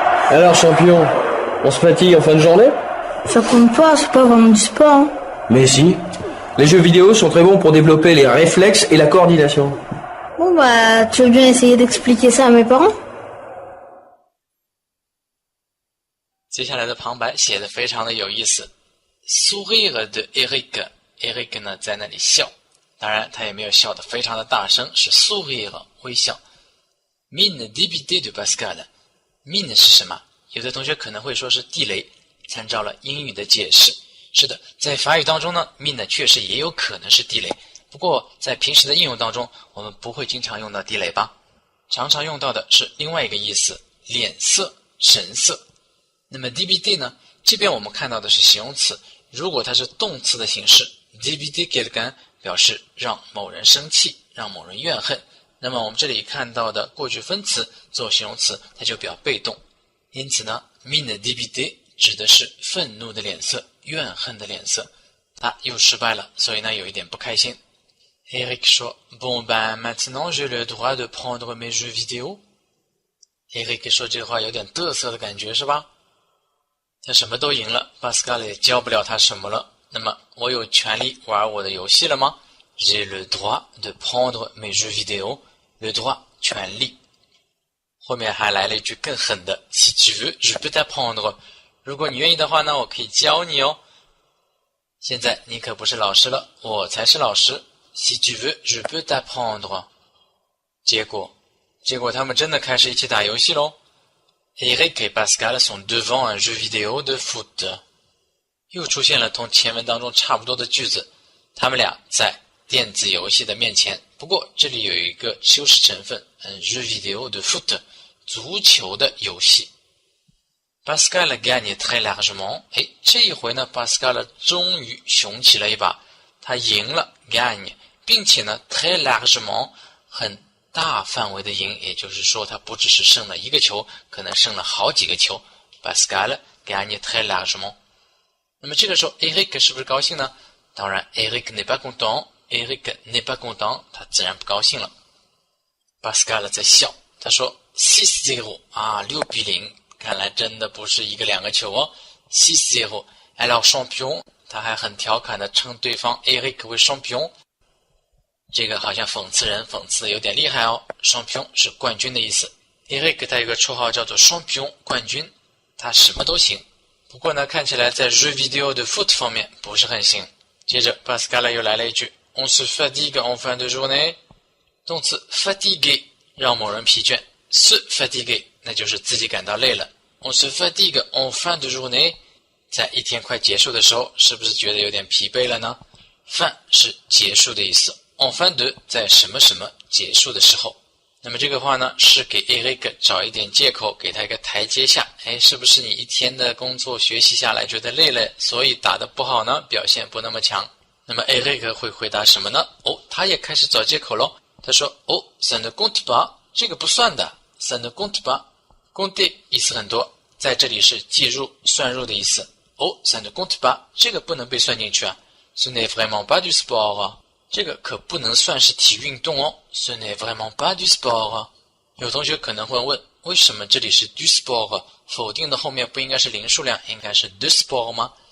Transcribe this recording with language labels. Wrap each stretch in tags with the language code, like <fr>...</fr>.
<fr>Alors champion, on se fatigue en fin de journée? Ça compte pas, c'est pas vraiment du sport. Hein. Mais si. Les jeux vidéo sont très bons pour développer les réflexes et la coordination. Bon bah, tu veux bien essayer d'expliquer ça à mes parents?</fr> <zh>接下来的旁白写的非常的有意思。</zh> <fr>Sourire de Eric</fr> <zh>呢在那里笑，当然他也没有笑得非常的大声，是 sourire 微笑。</zh> <fr>Mine débitée de Pascal。Mine</fr> <zh>是什么？有的同学可能会说是地雷，参照了英语的解释。是的，在法语当中呢 ，mine 确实也有可能是地雷。不过在平时的应用当中，我们不会经常用到地雷吧？常常用到的是另外一个意思，脸色、神色。那么 débité 呢？这边我们看到的是形容词，如果它是动词的形式 débité quelqu'un 表示让某人生气，让某人怨恨。那么我们这里看到的过去分词做形容词，它就表被动。因此呢 mine débité 指的是愤怒的脸色，怨恨的脸色。他又失败了，所以呢有一点不开心。</zh> <fr>Eric</fr> <zh>说</zh> <fr>Bon ben maintenant j'ai le droit de prendre mes jeux vidéo。</fr> <zh>Eric 说这话有点嘚瑟的感觉是吧？他什么都赢了， Pascal 也教不了他什么了。那么我有权利玩我的游戏了吗？</zh> <fr>J'ai le droit de prendre mes jeux vidéo。 Le droit</fr> <zh>权利。后面还来了一句更狠的</zh> <fr>Si tu veux, je peux t'apprendre。</fr> <zh>如果你愿意的话呢，我可以教你哦。现在你可不是老师了，我才是老师。</zh> <fr>Si tu veux, je peux t'apprendre。</fr> <zh>结果他们真的开始一起打游戏咯。</zh> <fr>Eric et Pascal sont devant un jeu vidéo de foot。</fr> <zh>又出现了同前文当中差不多的句子，他们俩在电子游戏的面前。不过这里有一个修饰成分</zh> <fr>un jeu vidéo de foot，</fr> <zh>足球的游戏。</zh> <fr>Pascal gagne très largement。</fr> <zh>这一回呢 Pascal 终于雄起了一把，他赢了 gagne， 并且呢</zh> <fr>très largement</fr> <zh>很大范围的赢，也就是说他不只是胜了一个球，可能胜了好几个球。</zh> <fr>Pascal gagne très largement。</fr> <zh>那么这个时候 Eric 是不是高兴呢？</zh> <fr>当然 Eric n'est pas content， Eric n'est pas content，</fr> <zh>他自然不高兴了。 Pascal 在笑，他说 6-0 6-0，看来真的不是一个两个球哦。 6-0</zh> <fr>Alors champion，</fr> <zh>他还很调侃的称对方 Eric 为 champion， 这个好像讽刺人，讽刺的有点厉害哦。 champion 是冠军的意思。Eric 他有个绰号叫做 champion 冠军，他什么都行。不过呢，看起来在</zh> <fr>jeu vidéo de foot</fr> <zh>方面不是很行。接着 Pascal 又来了一句</zh> <fr>On se fatigue en fin de journée。</fr> <zh>动词 fatiguer 让某人疲倦， se fatiguer 那就是自己感到累了。</zh> <fr>On se fatigue en fin de journée，</fr> <zh>在一天快结束的时候，是不是觉得有点疲惫了呢？ fin 是结束的意思， en fin de 在什么什么结束的时候。那么这个话呢，是给 Eric 找一点借口，给他一个台阶下。是不是你一天的工作学习下来觉得累了，所以打得不好呢？表现不那么强。那么 Eric 会回答什么呢？他也开始找借口咯。他说</zh> <fr>ça ne compte pas，</fr> <zh>这个不算的。</zh> <fr>ça ne compte pas，</fr> <zh>compter 意思很多，在这里是计入、算入的意思。</zh> <fr>ça ne compte pas，</fr> <zh>这个不能被算进去啊。</zh> <fr>ce n'est vraiment pas du sport</fr> <zh>啊。这个可不能算是体育运动哦。</zh> <fr>Ce n'est vraiment pas du sport。</fr> <zh>有同学可能会问，为什么这里是 du sport？ 否定的后面不应该是零数量，应该是 de sport 吗？</zh>